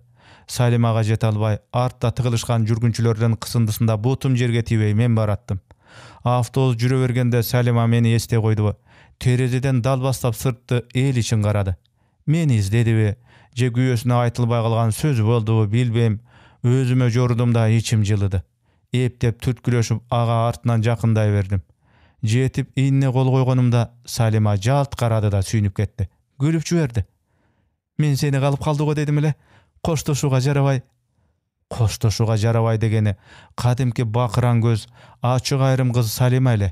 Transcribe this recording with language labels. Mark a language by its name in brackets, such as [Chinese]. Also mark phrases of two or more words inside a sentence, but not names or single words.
[Kyrgyz] Салимага жете албай, артта тыгылышкан жүргүнчүлөрдүн кысындысында бутум жерге тийбей мен бараттым. Автобус жүрө бергенде Салима мени эстей койду. Терезеден далбастап сыртты эл ичин карады. Мени издедиби, же күйөөсүнө айтылбай калган сөз болдубу билбейм. Өзүмө жордум да ичим жылыды. Эптеп түрткүлөшүп ага артынан жакындай бердим. Жетип ийине кол койгонумда Салима жалт карады да сүйүнүп кетти. Күлүп жиберди. Мен сени калып калдыго дедим эле. Коштошууга жарабай. Коштошууга жарабай дегени кадимки бакыран көз, ачык айрым кыз Салима эле.